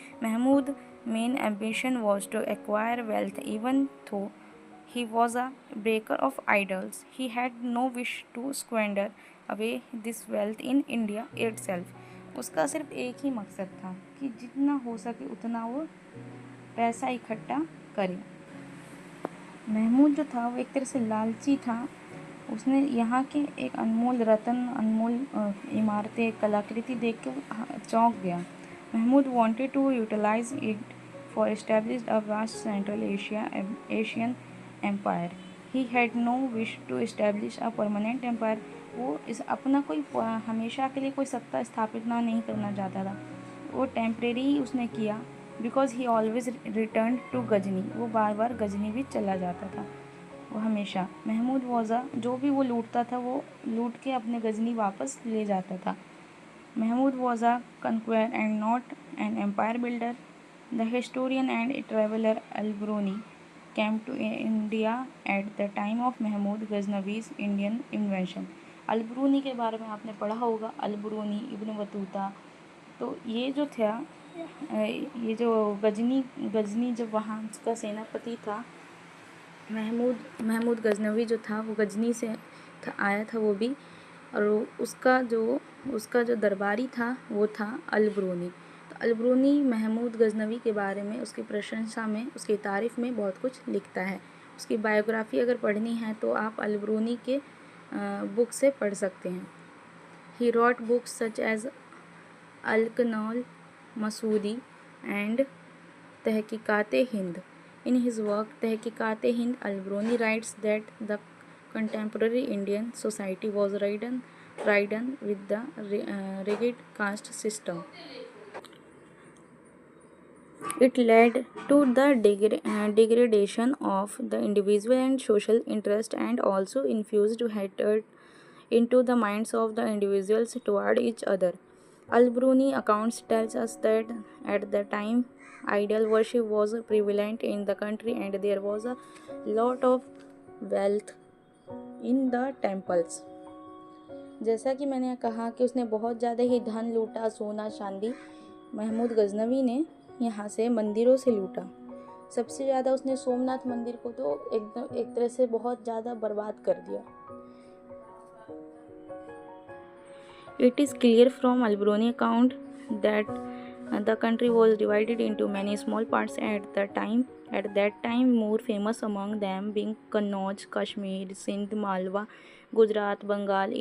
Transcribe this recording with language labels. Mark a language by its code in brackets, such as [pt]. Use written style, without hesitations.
[en] Mahmud main ambition was to acquire wealth even though he was a breaker of idols. He had no wish to squander away this wealth in India itself. [hi] उसका सिर्फ एक ही मकसद था कि जितना हो सके उतना वो पैसा इकट्ठा करे। महमूद जो था वो एक तरह से लालची था। उसने यहाँ के एक अनमोल रत्न, अनमोल इमारतें, कलाकृति देख के चौंक गया। [en] Mahmud wanted to utilize it for establish a vast Central Asian empire. He had no wish to establish a permanent empire. [hi] वो इस अपना कोई हमेशा के लिए कोई सत्ता स्थापित नहीं करना चाहता था, वो टेम्परेरी ही उसने किया। [en] because he always return to Ghazni, [hi] वो बार बार गजनी भी चला जाता था। वो हमेशा। महमूद वॉज़ा, जो भी वो लूटता था वो लूट के अपने गजनी वापस ले जाता था। [en] Mahmud was a conqueror and not an empire builder. The historian and traveler Al-Biruni came to India at the time of Mahmud Ghaznavi's Indian invasion. [hi] अल-बिरूनी के बारे में आपने पढ़ा होगा, अल-बिरूनी, इब्न बतूता। तो ये जो था, ये जो गजनी जब वहाँ का सेनापति था, महमूद गजनवी जो था वो गजनी से आया था वो भी, और उसका जो दरबारी था वो था अल-बिरूनी। तो अल-बिरूनी महमूद गजनवी के बारे में, उसकी प्रशंसा में, उसकी तारीफ़ में बहुत कुछ लिखता है। उसकी बायोग्राफ़ी अगर पढ़नी है तो आप अल-बिरूनी के बुक से पढ़ सकते हैं। [en] He wrote books such as Al-Qanun Masudi and Tahqiqat-e Hind. In his work Tahqiqat-e Hind, Al-Biruni writes that the contemporary Indian society was ridden with the rigid caste system. It led to the degradation of the individual and social interest, and also infused hatred into the minds of the individuals toward each other. Al-Biruni accounts tells us that at the time idol worship was prevalent in the country and there was a lot of wealth in the temples. [hi] जैसा कि मैंने कहा कि उसने बहुत ज़्यादा ही धन लूटा, सोना चांदी। महमूद गजनवी ने यहाँ से मंदिरों से लूटा। सबसे ज़्यादा उसने सोमनाथ मंदिर को तो एकदम एक तरह से बहुत ज़्यादा बर्बाद कर दिया। [en] It is clear from Al-Biruni account that the country was divided into many small parts at that time, more famous among them being Kannauj, Kashmir, Sindh, Malwa, Gujarat, Bengal.